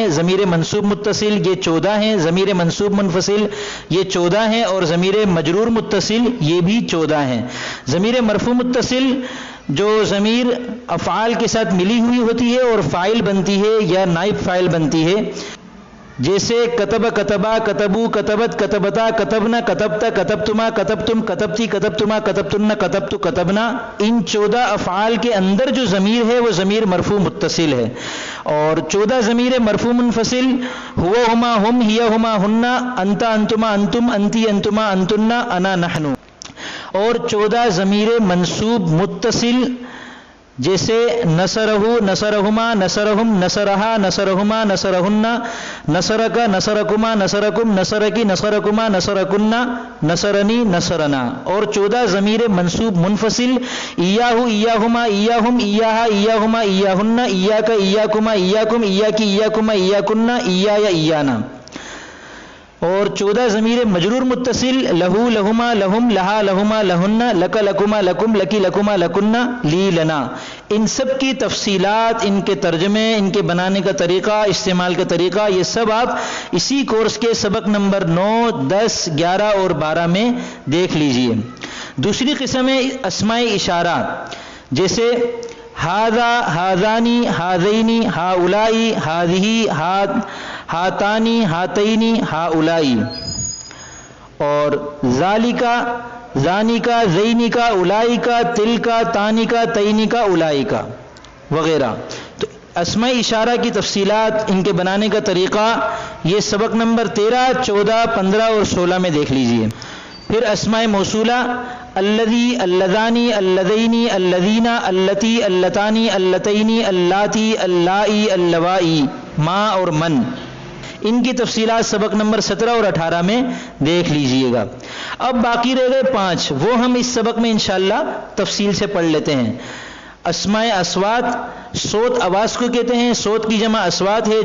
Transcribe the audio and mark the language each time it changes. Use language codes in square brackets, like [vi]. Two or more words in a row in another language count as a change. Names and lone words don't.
[ur] ضمیر منصوب متصل، یہ 14 ہیں۔ ضمیر منصوب منفصل، یہ 14 ہیں، اور ضمیر مجرور متصل، یہ بھی 14 ہیں۔ ضمیر مرفوع متصل جو ضمیر افعال کے ساتھ ملی ہوئی ہوتی ہے اور فاعل بنتی ہے یا نائب فاعل بنتی ہے، جیسے کتب، [ar] کتبا، کتبو، کتبت، کتبتا، کتبنا، کتبتا، کتبتما، کتبتم، کتبتی، کتبتما، کتبتن، کتبتو، کتبنا۔ [ur] ان 14 افعال کے اندر جو ضمیر ہے وہ ضمیر مرفوع متصل ہے، اور 14 ضمیر مرفوع منفصل [ar] ہو، ہما، ہم، ہی، ہما، ہننا، انتا، انتما، انتم، انتی، انتما، انتنا، انا، نحنو۔ [ur] اور 14 ضمیر منصوب متصل جیسے نصرہ، [ar] نصرہما، نصرہم، نصرہا، نصرہما، نصرہن، نصرک، نصرکما، نصرکم، نصرکی، نصرکما، نصرکن، نصرنی، نصرنا۔ اور 14 ضمیر منصوب منفصل ایاہو، ایاہما، ایاہم، ایاہا، ایاہما، ایاہن، ایاک، ایاکما، ایاکم، ایاکی، ایاکما، ایاکن، ایایا، ایانا۔ اور 14 ضمیر مجرور متصل لہو، لہما، لہم، لہا، لہما، لہن، لک، لکما، لکم، لکی، لکما، لکن، لی، لنا۔ [ur] ان سب کی تفصیلات، ان کے ترجمے، ان کے بنانے کا طریقہ، استعمال کا طریقہ، یہ سب آپ اسی کورس کے سبق نمبر 9، 10، 11 اور 12 میں دیکھ لیجئے۔ دوسری قسم ہے اسماء اشارہ، جیسے ہاذا، [ar] ہاذانی، ہاذینی، ہاؤلائی، ہاذہی، ہاتانی، ہاتینی، ہاؤلائی۔ اور ذالکا، ذانکا، زینکا، اولائکا، تلکا، تانکا، تینکا، اولائکا وغیرہ۔ [ur] تو اسماء اشارہ کی تفصیلات، ان کے بنانے کا طریقہ، یہ سبق نمبر 13، 14، 15 اور 16 میں دیکھ لیجئے۔ پھر اسماء موصولہ الذی، [ar] اللذانی، اللذینی، اللذین، اللتی، اللتانی، اللتینی، اللاتی، اللائی، اللوائی، [ur] ما اور من۔ ان کی تفصیلات سبق نمبر 17 اور 18 میں دیکھ لیجئے گا۔ اب باقی رہ گئے 5، وہ ہم اس سبق میں انشاءاللہ تفصیل سے پڑھ لیتے ہیں۔ اسماء اصوات، صوت آواز کو کہتے ہیں، صوت کی جمع اصوات ہے۔